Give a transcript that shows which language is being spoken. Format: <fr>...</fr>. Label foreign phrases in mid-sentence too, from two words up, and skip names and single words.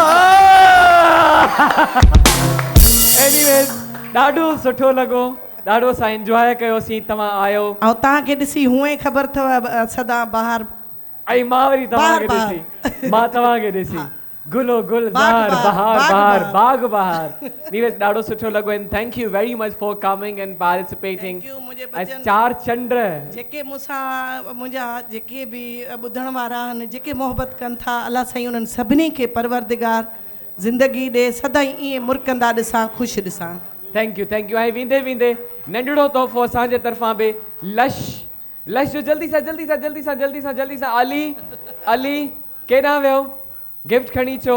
<sd>एनीवेज ॾाढो सुठो लॻो, ॾाढो असां एंजॉय कयोसीं, तव्हां आयो ऐं तव्हांखे ॾिसी हूअं ई ख़बर अथव सदा बहार ऐं मां वरी तव्हांखे बहार, ॾिसी मां तव्हांखे ॾिसी गुलो गुलज़ार बाग बहार बहार, बहार बाग बाग बहार। नीरज ॾाढो सुठो लॻो</sd> <en>and thank you very much for coming and participating. Thank you,</en> <sd>मुंहिंजे ऐं बचन चार चंड जेके मूंसां मुंहिंजा जेके बि ॿुधण वारा आहिनि, जेके मोहबत कनि था, अलाह साईं उन्हनि सभिनी खे परवरदिगार ज़िंदगी ॾे, सदाईं ईअं मुरकंदा ॾिसां, ख़ुशि ॾिसां।</sd> <en>thank you.</en> <sd>ऐं वेंदे वेंदे नंढड़ो तोहफ़ो असांजे तरफ़ां बि लश जो जल्दी सां अली केॾां वियो, गिफ्ट खणी अचो।</sd>